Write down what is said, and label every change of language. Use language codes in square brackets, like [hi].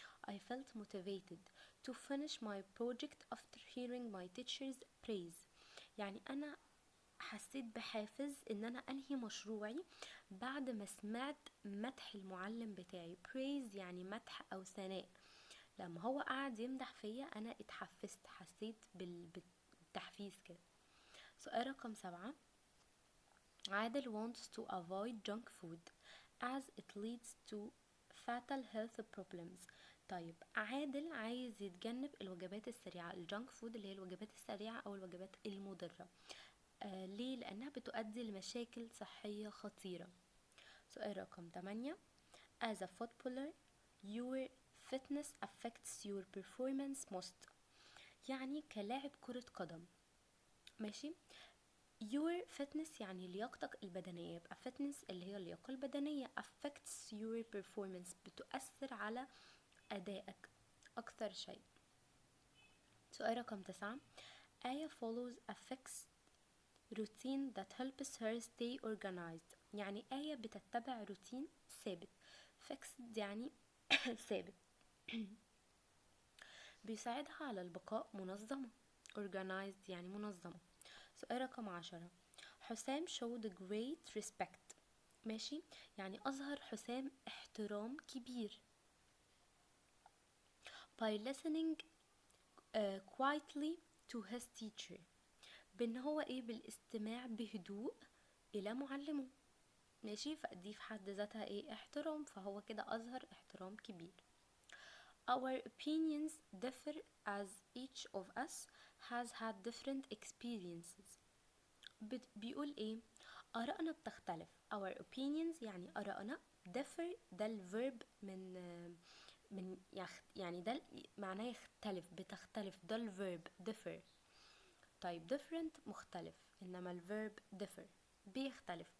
[en] I felt motivated to finish my project after hearing my teacher's praise، [ar] يعني أنا حسيت بحافز إن أنا أنهي مشروعي بعد ما سمعت مدح المعلم بتاعي. praise يعني مدح أو ثناء، لما هو قعد يمدح فيا أنا اتحفزت، حسيت بالتحفيز كده. سؤال رقم 7 [en] عادل wants to avoid junk food as it leads to fatal health problems. [ar] طيب عادل عايز يتجنب الوجبات السريعة، الجانك فود اللي هي الوجبات السريعة أو الوجبات المضرة. ليه؟ لأنها بتؤدي لمشاكل صحية خطيرة. سؤال رقم 8 [en] as a footballer your fitness affects your performance most، [ar] يعني كلاعب كرة قدم. ماشي. [en] your fitness [ar] يعني لياقتك البدنية، يبقى fitness اللي هي اللياقة البدنية، [en] affects your performance [ar] بتؤثر على أدائك أكثر شيء. سؤال رقم 9 [en] آية follows a fixed routine that helps her stay organized، [ar] يعني آية بتتبع روتين ثابت. fixed يعني ثابت بيساعدها على البقاء منظمة. organized يعني منظمة. سؤال رقم 10 حسام [en] showed great respect، [ar] ماشي، يعني أظهر حسام احترام كبير [en] by listening quietly to his teacher، [ar] بان هو ايه، بالاستماع بهدوء الى معلمه. ماشي، فدي في حد ذاتها ايه، احترام، فهو كده اظهر احترام كبير. [en] Our opinions differ as each of us has had different experiences. [ar] بيقول ايه، آرائنا بتختلف. [en] Our opinions [ar] يعني آرائنا، differ ده الverb من يعني ده معناه يختلف، بتختلف، ده الverb differ. طيب different مختلف، إنما الverb differ بيختلف.